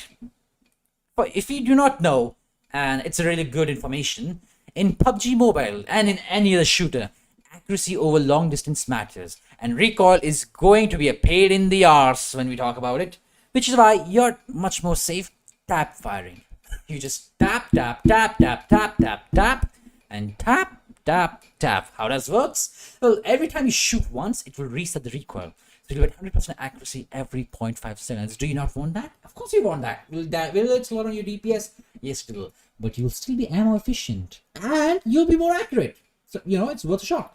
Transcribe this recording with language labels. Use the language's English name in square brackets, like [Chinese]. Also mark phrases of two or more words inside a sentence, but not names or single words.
[English] But if you do not know, and it's a really good information, in PUBG Mobile and in any other shooter, accuracy over long distance matters. and recoil is going to be a pain in the arse when we talk about it, which is why you're much more safe tap firing. You just tap, tap, tap, tap, tap, tap, tap, and tap, tap, tap. How does works? Well, every time you shoot once, it will reset the recoil. So you'll get 100% accuracy every 0.5 seconds. Do you not want that? Of course you want that. Will it slow down your DPS? Yes, it will. But you'll still be ammo efficient. And you'll be more accurate. So, it's worth a shot.